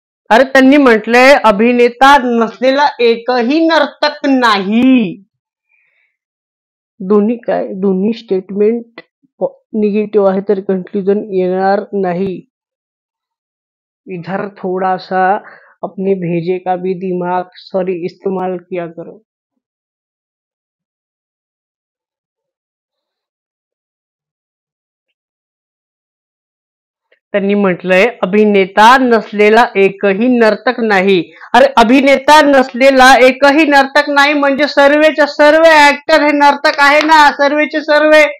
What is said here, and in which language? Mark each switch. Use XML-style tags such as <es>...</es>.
<mr>अरे त्यांनी म्हटलंय अभिनेता नसलेला एकही नर्तक नाही। दोन्ही काय, दोन्ही स्टेटमेंट निगेटिव्ह आहे, तर कंक्लूजन येणार नाही।</mr> <hi>इधर थोड़ा सा अपने भेजे का भी दिमाग इस्तेमाल किया करो।</hi> <mr>त्यांनी म्हटलंय अभिनेता नसलेला एकही नर्तक नाही। अरे अभिनेता नसलेला एकही नर्तक नाही म्हणजे सर्वेचे सर्व ऍक्टर हे नर्तक आहे ना, सर्वेचे सर्व।</mr>